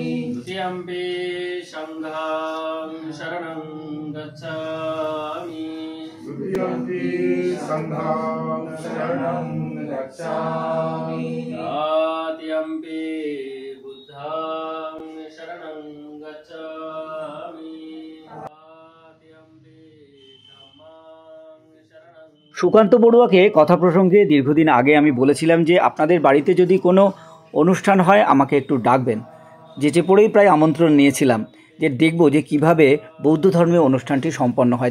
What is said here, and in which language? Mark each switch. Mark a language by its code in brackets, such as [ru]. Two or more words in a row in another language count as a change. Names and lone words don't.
[pi] দ্বিতীয়ম্পি সংঘং শরণং গচ্ছামি দ্বিতীয়ম্পি সংঘং শরণং গচ্ছামি তৃতীয়ম্পি বুদ্ধং শরণং গচ্ছামি তৃতীয়ম্পি ধম্মাং শরণং। [bn] সুকান্ত বড়ুয়াকে কথা প্রসঙ্গে দীর্ঘদিন আগে আমি বলেছিলাম যে আপনাদের বাড়িতে যদি কোনো অনুষ্ঠান হয় আমাকে একটু ডাকবেন। যেচে পড়েই প্রায় আমন্ত্রণ নিয়েছিলাম যে দেখব যে কিভাবে বৌদ্ধ ধর্মীয় অনুষ্ঠানটি সম্পন্ন হয়।